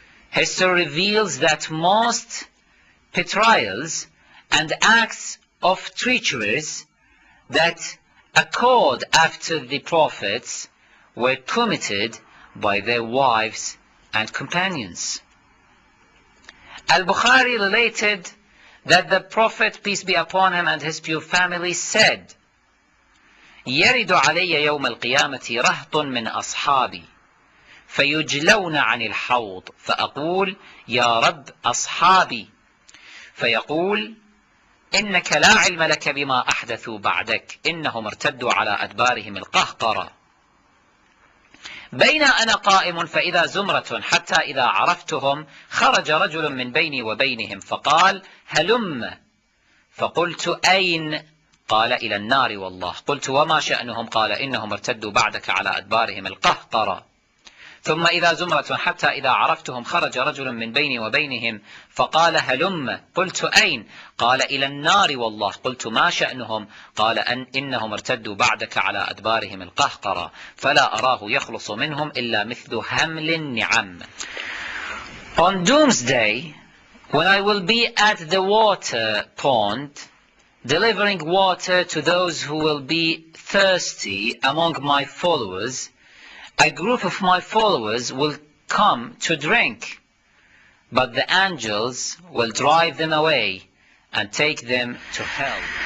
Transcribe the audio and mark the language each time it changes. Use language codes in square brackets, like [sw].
[en] History reveals that most betrayals and acts of treacheries that occurred after the prophets were committed by their wives and companions. Al-Bukhari related that the Prophet, peace be upon him, and his pure family said, [ar] يرد علي يوم القيامة رهط من أصحابي فيجلون عن الحوض فأقول يا رب أصحابي فيقول إنك لا علم لك بما أحدثوا بعدك إنهم ارتدوا على أدبارهم القهقرة بين أنا قائم فإذا زمرة حتى إذا عرفتهم خرج رجل من بيني وبينهم فقال هلم فقلت أين قال إلى النار والله قلت وما شأنهم قال إنهم ارتدوا بعدك على أدبارهم القهقرة ثم إذا زمرة حتى إذا عرفتهم خرج رجل من بيني وبينهم فقال هلم قلت أين قال إلى النار والله قلت ما شأنهم قال إنهم ارتدوا بعدك على أدبارهم القهقرة فلا أراه يخلص منهم إلا مثل همل النعم. [en] On doomsday, when I will be at the water pond delivering water to those who will be thirsty among my followers, a group of my followers will come to drink, but the angels will drive them away and take them to hell.